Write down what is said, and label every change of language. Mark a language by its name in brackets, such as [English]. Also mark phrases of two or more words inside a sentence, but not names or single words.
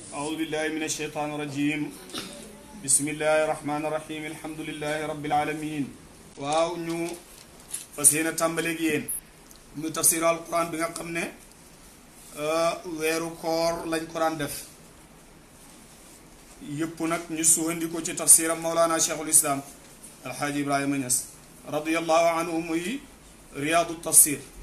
[Arabic] أعوذ بالله من الشيطان الرجيم بسم الله الرحمن الرحيم الحمد لله رب العالمين [Wolof] waaw ñu fas yéene tàmbaleeg yéen ñu tafsir alquran bi nga xam ne weeru koor lañ ko daan def yëpp nag ñu suhandiko ci tafsiram Mawlana Cheikhul Islam Alhaaji Ibrahima Niass [Arabic] رضي الله عنه [Wolof] muy riyaadu tafsir